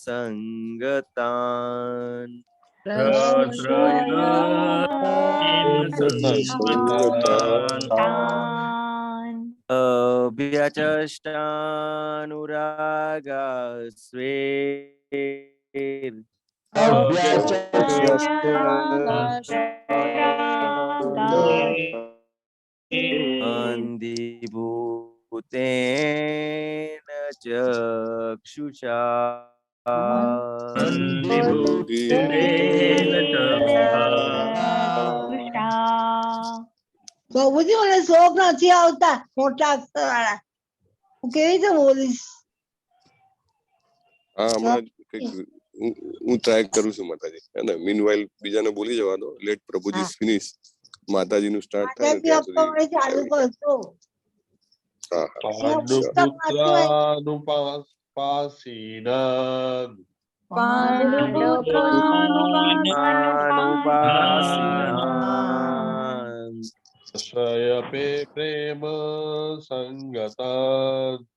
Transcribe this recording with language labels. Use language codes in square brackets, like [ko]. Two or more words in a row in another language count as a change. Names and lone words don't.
[sa] संगतान् अभ्यचष्टानुरागास्वेर् अंधिभूतेन चक्षुषा [gu] બાબુજી મને શોખ નથી આવતા મોટા અક્ષર વાળા હું કેવી રીતે બોલીશ હા હમણાં કંઈક હું ટ્રાય કરું છું માતાજી હે ને મીનવાઇલ બીજાને બોલી જવા દો [en] let પ્રભુજી finish [gu] માતાજીનું સ્ટાર્ટ થાય ને ત્યાં સુધી ચાલુ કરશો હા [sa] पांडुपुत्रानुपासीनान् प्रश्रय प्रेम संगतान्